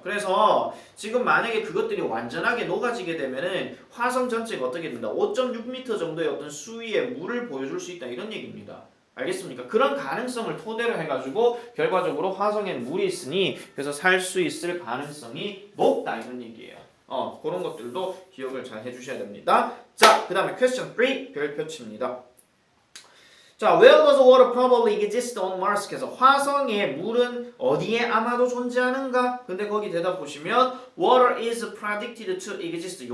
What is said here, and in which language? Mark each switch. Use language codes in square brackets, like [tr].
[ko] 그래서 지금 만약에 그것들이 완전하게 녹아지게 되면은 화성 전체가 어떻게 된다? 5.6m 정도의 어떤 수위의 물을 보여줄 수 있다 이런 얘기입니다. 알겠습니까? 그런 가능성을 토대로 해가지고 결과적으로 화성에 물이 있으니 그래서 살 수 있을 가능성이 높다 이런 얘기예요. 그런 것들도 기억을 잘 해주셔야 됩니다. 자, 그 다음에 question 3 별표치입니다. [en] 자, where does water probably exist on Mars? [ko] 그래서 화성에 물은 어디에 아마도 존재하는가? 근데 거기 대답 보시면 [en] water is predicted to exist.